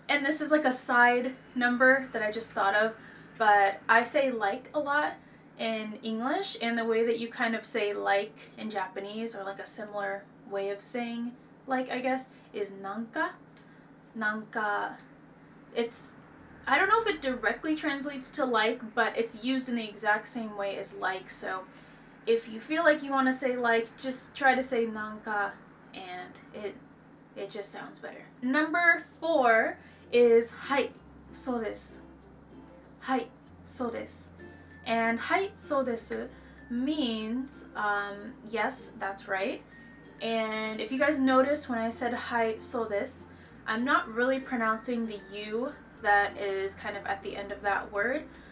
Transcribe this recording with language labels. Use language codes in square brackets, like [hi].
[en] And this is like a side number that I just thought of, but I say like a lot in English, and the way that you kind of say like in Japanese, or like a similar way of saying like, I guess, is nanka. Nanka. It's, I don't know if it directly translates to like, but it's used in the exact same way as like. So if you feel like you want to say like, just try to say nanka, and it just sounds better. Number 4 is [ja] はい、そうです. はい、そうです. [en] And [ja] はい、そうです [en] means yes, that's right. And if you guys noticed when I said [ja] はい、そうです, [en] I'm not really pronouncing the U that is kind of at the end of that word.